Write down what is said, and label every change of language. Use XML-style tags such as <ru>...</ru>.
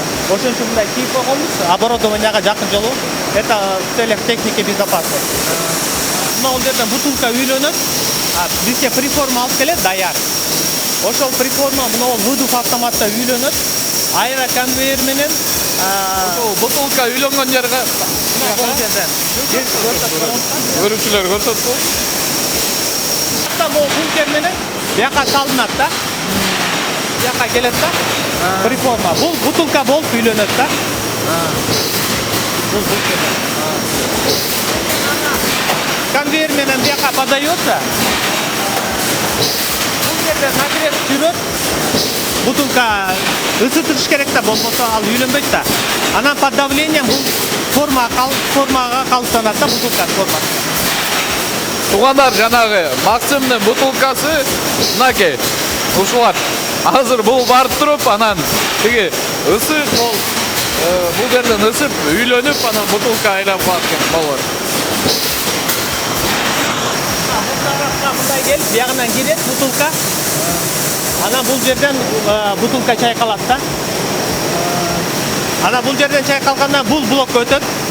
<ky>Ошон үчүн мындай кийип койгонбуз. Оборудованияга жакын жолу.</ky> <ru>Это в целях техники безопасности.</ru> <ky>Бул жерден бутылка үйлөнөт. Бизге приформа алып келет даяр. Ошол приформа мына выдув автоматта үйлөнөт. Айра конвейер менен бутылка үйлөнгөн жерге бул жерден көрүүчүлөр көрсөтпү. Бул бункер менен бияка салынат да. Бияка келет да. Приформа. Бул бутылка болуп үйлөнөт да. Бул бункер. Конвейер менен бияка подается. Бул жерде нагрев жүрөт. Бутылка ысытыш керек да, болбосо ал үйлөнбөйт да. Анан под давлением бул формага калыптанат да, бутылка формасы. Туугандар, жанагы Максимдин бутылкасы мынакей. Ушулар азыр бул барып туруп, анан тиги ысык бул жерден ысып үйлөнүп, анан бутылка айлап калат болор. Мындай келип, биягынан кирет бутылка. Анан бул жерден бутылка чайкалат да. Анан бул жерден чайкалгандан бул блокко өтөт.</ky>